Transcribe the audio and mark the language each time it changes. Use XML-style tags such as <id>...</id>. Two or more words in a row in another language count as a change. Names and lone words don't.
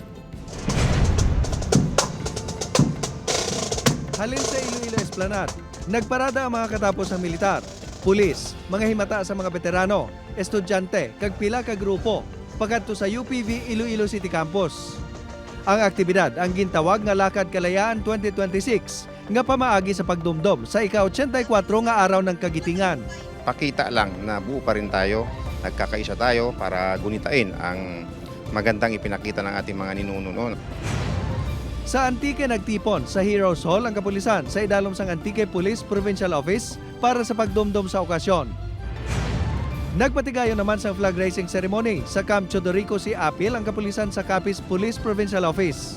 <hil>Halin sa Iloilo Esplanade, nagparada ang mga katapos ng militar, pulis, mga himata sa mga veterano, estudyante, kag pila ka grupo, pagkadto sa UPV Iloilo City Campus. Ang aktibidad ang gintawag nga Lakad Kalayaan 2026 nga pamaagi sa pagdumdum sa ika-84 nga</hil> <tl>araw ng kagitingan. Pakita lang na buo pa rin tayo, nagkakaisa tayo para gunitain ang magandang ipinakita ng ating mga ninuno.</tl> <hil>Sa Antique nagtipon sa Heroes Hall ang kapulisan sa idalom sang Antique Police Provincial Office para sa pagdumdum sa okasyon. Nagpatigayon naman sa</hil> <en>flag raising ceremony</en> <hil>sa Camp Chodorico si Apil ang kapulisan sa Capiz Police Provincial Office.</hil>